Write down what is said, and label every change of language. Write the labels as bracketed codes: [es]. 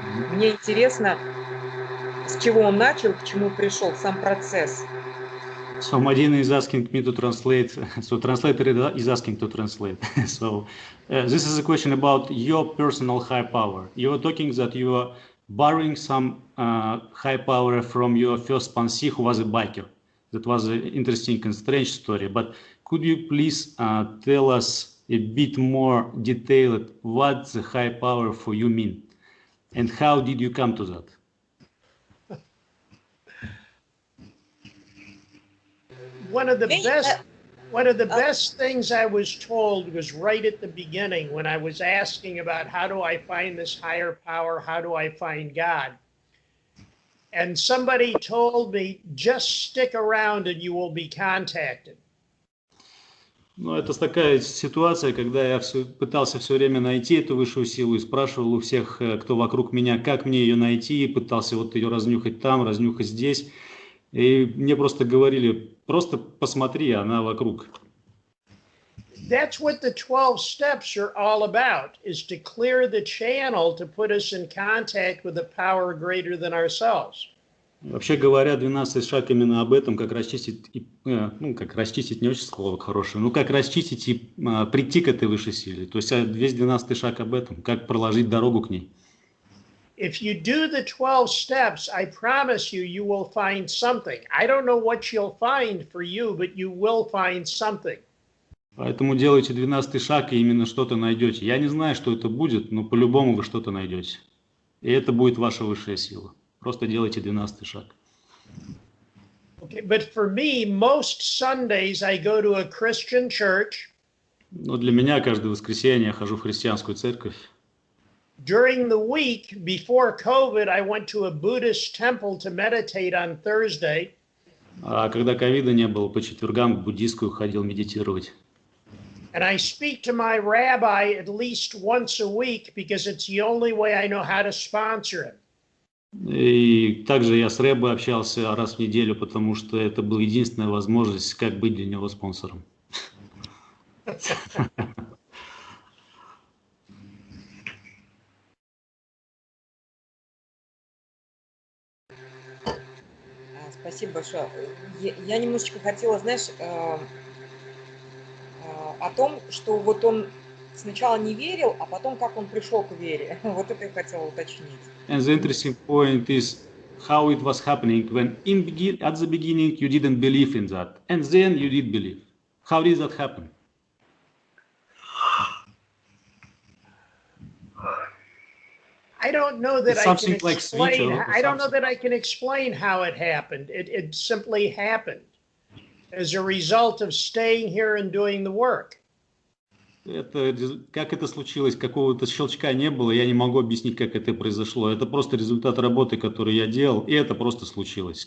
[ru] Мне интересно, с чего он начал, к чему пришел, сам процесс. [en] So Madina is asking me to translate. So translator is asking to translate. So this is a question about your personal high power. You were talking that you are borrowing some high power from your first sponsee who was a biker. That was an interesting and strange story. But could you please tell us a bit more detailed what the high power for you mean? And how did you come to that? One of the best things I was told was right at the beginning when I was asking about how do I find this higher power, how do I find God? And somebody told me, just stick around and you will be contacted. [ru] Ну, это такая ситуация, когда я пытался все время найти эту высшую силу и спрашивал у всех, кто вокруг меня, как мне ее найти, пытался вот ее разнюхать там, разнюхать здесь. И мне просто говорили, просто посмотри, она вокруг. [en] That's what the 12 steps are all about, is to clear the channel to put us in contact with a power greater than ourselves. [ru] Вообще говоря, 12 шаг именно об этом, как расчистить, как расчистить, не очень слово хорошее, но как расчистить и прийти к этой высшей силе. То есть весь 12 шаг об этом, как проложить дорогу к ней. [en] if you do the 12 steps, I promise you, you will find something. I don't know what you'll find for you, but you will find something. [ru] Поэтому делайте 12-й шаг, и именно что-то найдете. Я не знаю, что это будет, но по-любому вы что-то найдете. И это будет ваша высшая сила. Просто делайте 12-й шаг. [en] Okay, but for me, most Sundays I go to a Christian church. [ru] Но для меня каждое воскресенье я хожу в христианскую церковь. [en] During the week, before COVID, I went to a Buddhist temple to meditate on Thursday. [ru] А когда ковида не было, по четвергам в буддийскую ходил медитировать. [en] And I speak to my rabbi at least once a week because it's the only way I know how to sponsor him. [ru] И также я с Рэббой общался раз в неделю, потому что это была единственная возможность, как быть для него спонсором. Спасибо большое. Я немножечко хотела, знаешь, о том, что вот он сначала не верил, а потом как он пришел к вере. Вот это я хотела уточнить. [en] And the interesting point is how it was happening when at the beginning you didn't believe in that, and then you did believe. How did that happen? I don't know that It's I can something like explain. switch or I don't know something. that I can explain how it happened. It simply happened as a result of staying here and doing the work. [ru] Как это случилось, какого-то щелчка не было, я не могу объяснить, как это произошло. Это просто результат работы, которую я делал, и это просто случилось.